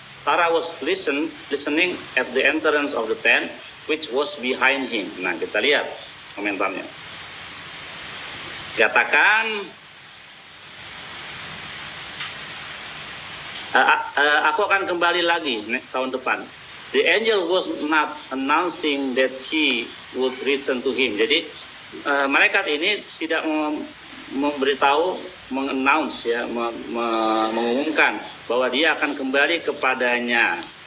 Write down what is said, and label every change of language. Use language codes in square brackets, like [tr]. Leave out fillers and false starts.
[en] Sarah was listening at the entrance of the tent, which was behind him. [id] Nah, kita lihat komentarnya. Katakan, aku akan kembali lagi tahun depan. [en] The angel was not announcing that he would return to him. [id] Jadi malaikat ini tidak memberitahu, mengannounce ya, mengumumkan bahwa dia akan kembali kepadanya.